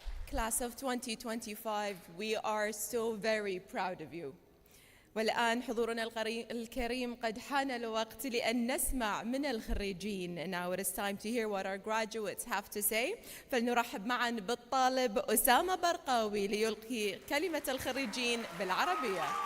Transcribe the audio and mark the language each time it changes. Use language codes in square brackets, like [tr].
[en] Class of 2025, we are so very proud of you. [ar] والآن حضورنا الكريم قد حان الوقت لأن نسمع من الخريجين. [en] Now it is time to hear what our graduates have to say. [ar] فلنرحب معا بالطالب أسامة برقاوي ليلقي كلمة الخريجين بالعربية.